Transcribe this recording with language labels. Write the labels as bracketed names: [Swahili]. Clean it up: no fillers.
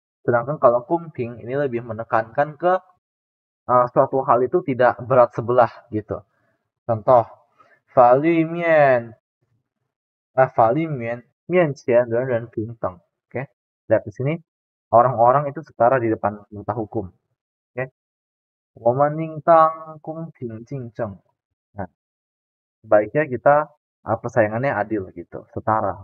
[Indonesian] Sedangkan kalau kumping ini lebih menekankan ke suatu hal itu tidak berat sebelah gitu. [Chinese] Contoh, 法律面前人人平等. [Indonesian] Oke, lihat di sini orang-orang itu setara di depan mata hukum. [Chinese] Oke, 我们应当公平竞争. [Indonesian] Nah, sebaiknya kita persaingannya adil gitu, setara.